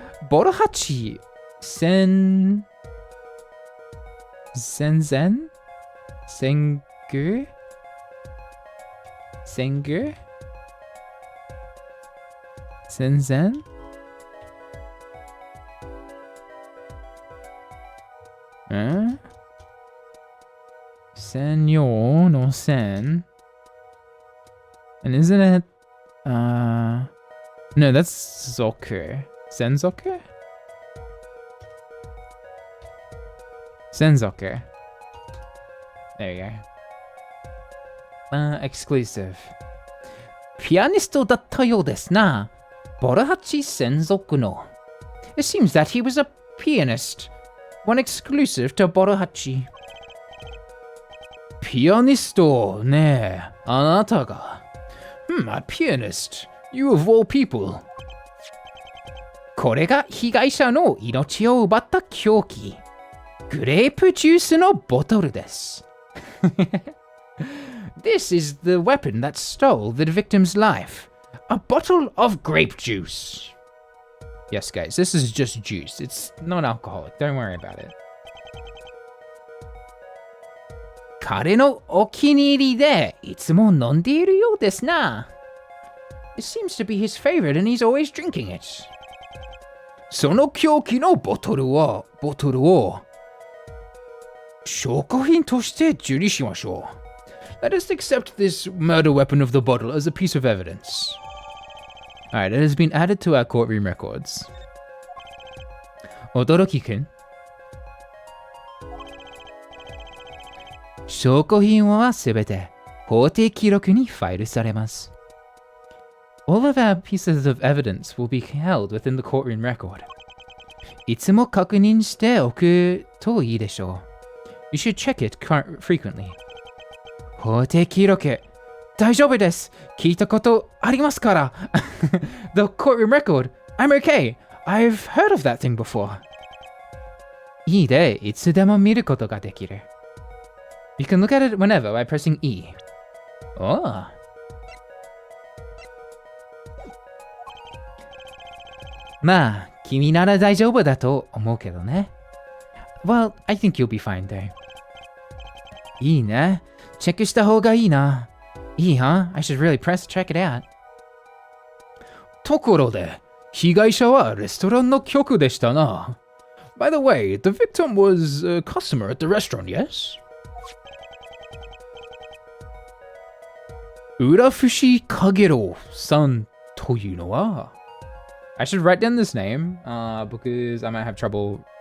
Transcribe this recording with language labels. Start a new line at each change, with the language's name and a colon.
Japanese: ボルハチ、戦前戦後戦前Senor no sen.
English: And isn't it no, that's Zoku. Senzoku? Senzoku. There you go. Exclusive.
Japanese: ピアニストだったようですな。ボルハチ専属の。
English: It seems that he was a pianist. One exclusive to ボルハチ。
Japanese: ピアニストねえ、あなたが。
English: A pianist. You of all people.
Japanese: これが被害者の命を奪った凶器。グレープジュースのボトルです。
English: This is the weapon that stole the victim's life. A bottle of grape juice. Yes, guys, this is just juice. It's non-alcoholic. Don't worry about it.
Japanese: 彼のお気に入りでいつも飲んでいるようですな。
English: It seems to be his favorite and he's always drinking it.
Japanese: その凶器のボトルを証拠品として受理しましょう。
English: Let us accept this murder weapon of the bottle as a piece of evidence. Alright, it has been added to our courtroom records.
Japanese: 驚きくん。証拠品はすべて法廷記録にファイルされます。
English: All of our pieces of evidence will be held within the courtroom record.
Japanese: いつも確認しておくといいでしょう。
English: You should check it frequently.
Japanese: 法廷記録。大丈夫です。聞いたことありますから。
English: The courtroom record. I'm okay. I've heard of that thing before.
Japanese: いいで、いつでも見ることができる。
English: You can look at it whenever by pressing E. Oh.
Japanese: まあ、君なら大丈夫だと思うけどね。
English: Well, I think you'll be fine there.
Japanese: いいね。チェックした方がいいな。いいhuh?
English: I should really check it out.
Japanese: ところで、被害者はレストランの客でしたな。
English: By the way, the victim was a customer at the restaurant, yes?
Japanese: 浦伏影郎さんというのは
English: I should write down this name, because I might have trouble